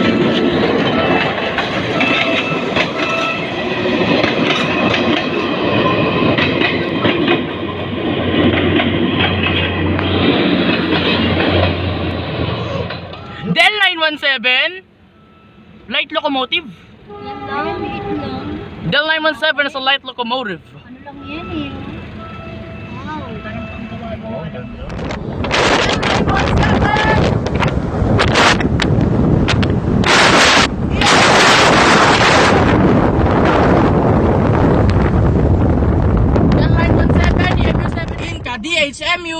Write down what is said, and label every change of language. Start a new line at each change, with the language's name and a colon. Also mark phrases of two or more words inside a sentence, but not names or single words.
English: Del Line 17, light locomotive.
Filipino: Yan lang, liit lang.
English: Del Line 17 is a light locomotive.
Filipino: Ano lang yan eh. Wow, ganun pang gawa-gawa lang. Del Line 17, EMU 17 ka, DHMU.